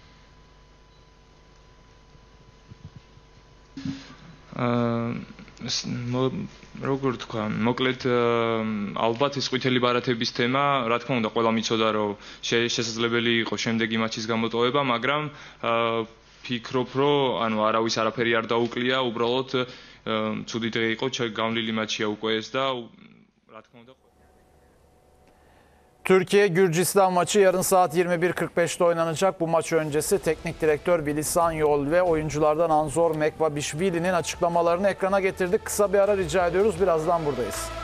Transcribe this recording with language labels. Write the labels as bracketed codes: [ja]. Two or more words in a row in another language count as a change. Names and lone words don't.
[ka] როგორ თქვა, მოკლედ ალბათ ეს ყვითელი ბარათების თემა, რა თქმა უნდა, ყველა მიცოდა, რომ შესაძლებელი იყო შემდეგი მატჩის გამოტოვება, მაგრამ ფიქრობ, რომ ანუ არავის არაფერი არ დაუკლია, უბრალოდ ცუდი დღე იყო, გავლილი მატჩია უკვე ეს და რა თქმა უნდა [tr] Türkiye-Gürcistan maçı yarın saat 21.45'te oynanacak. Bu maç öncesi teknik direktör Vili Sanyol ve oyunculardan Anzor Mekvabishvili'nin açıklamalarını ekrana getirdik. Kısa bir ara rica ediyoruz. Birazdan buradayız.